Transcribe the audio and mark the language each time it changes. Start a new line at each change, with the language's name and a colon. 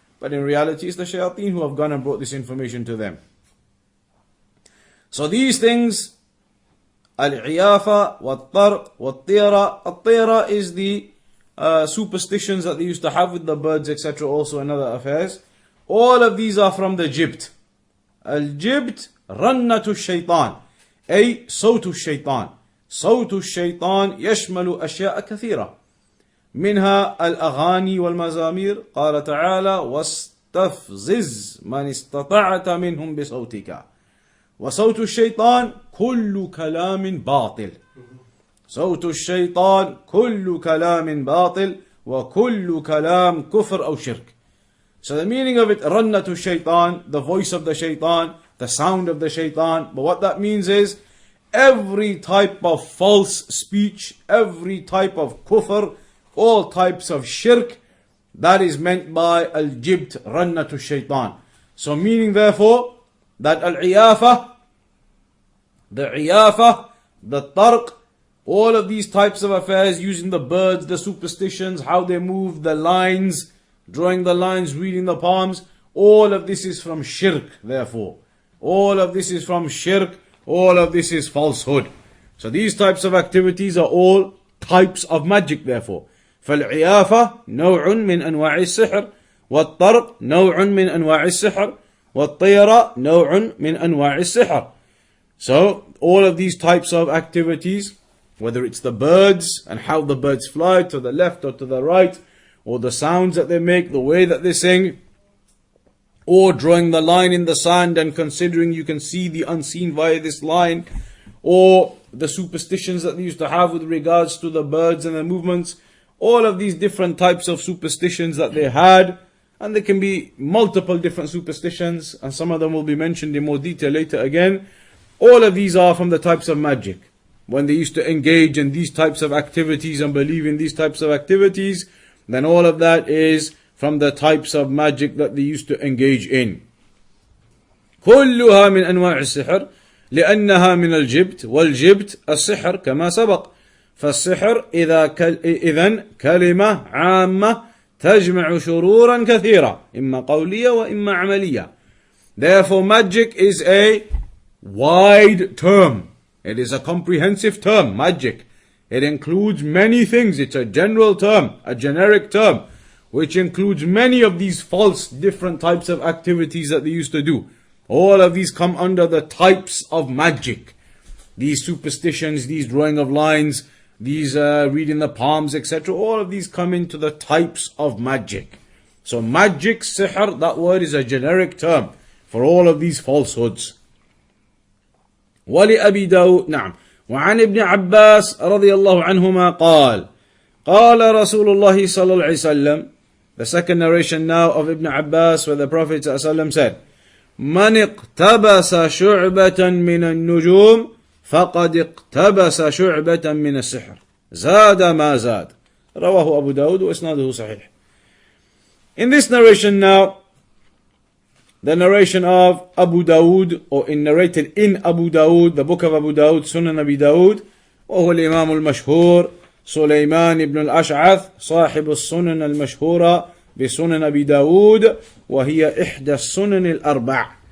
English: But in reality it's the shayateen who have gone and brought this information to them. So these things, al-iyafa, wat-tarq, wat-tira. Al-tira is the superstitions that they used to have with the birds, etc., also in other affairs. All of these are from the jibt.
Arabic: Al-jibt, rannatu shaitan, ay sawtu shaitan. صوت الشيطان يشمل أشياء كثيرة منها الأغاني والمزامير. قال تعالى واستفزز من استطعت منهم بصوتك. وصوت الشيطان كل كلام باطل. صوت الشيطان كل كلام باطل وكل كلام كفر أو شرك.
English: So the meaning of it,
Arabic: رنة الشيطان,
English: the voice of the shaitan, the sound of the shaitan. But what that means is every type of false speech, every type of kufr, all types of shirk, that is meant by al-jibt, rannatu shaitan. So meaning therefore that al-iyafa, the iyafa, the tarq, All of these types of affairs, using the birds, the superstitions, how they move, the lines, drawing the lines, reading the palms, all of this is from shirk, therefore. All of this is from shirk, all of this is falsehood. So these types of activities are all types of magic, therefore.
Arabic: فالعيافة نوع من أنواع السحر والطرق نوع من أنواع السحر والطيرة نوع من أنواع السحر.
English: So all of these types of activities, whether it's the birds and how the birds fly to the left or to the right, or the sounds that they make, the way that they sing, or drawing the line in the sand and considering you can see the unseen via this line, or the superstitions that they used to have with regards to the birds and their movements, all of these different types of superstitions that they had, and there can be multiple different superstitions, and some of them will be mentioned in more detail later again. All of these are from the types of magic. When they used to engage in these types of activities and believe in these types of activities, then all of that is from the types of magic that they used to engage in.
Arabic: كلها من أنواع السحر لأنها من الجبت والجبت السحر كما سبق. فالسحر إذن كلمة عامة تجمع شرورا كثيرة إما قولية وإما عملية.
English: Therefore magic is a wide term. It is a comprehensive term, magic. It includes many things. It's a general term, a generic term, which includes many of these false different types of activities that they used to do. All of these come under the types of magic. These superstitions, these drawing of lines, these reading the palms, etc. All of these come into the types of magic. So magic, sihr, that word is a generic term for all of these falsehoods.
Arabic: ولأبي داود نعم وعن ابن عباس رضي الله عنهما قال رسول الله صلى الله عليه وسلم.
English: The second narration now of Ibn Abbas, where the Prophet ﷺ said,
Arabic: من اقتبس شعبة من النجوم فقد اقتبس شعبة من السحر زاد ما زاد. رواه أبو داود وإسناده صحيح.
English: In this narration now, the narration of Abu Dawood, or narrated in Abu Dawood, the book of Abu Dawood, Sunnah Abi Dawood,
Arabic: وهو الإمام المشهور سليمان بن الأشعث صاحب السنن المشهورة بسنن أبي داود وهي إحدى السنن الأربع.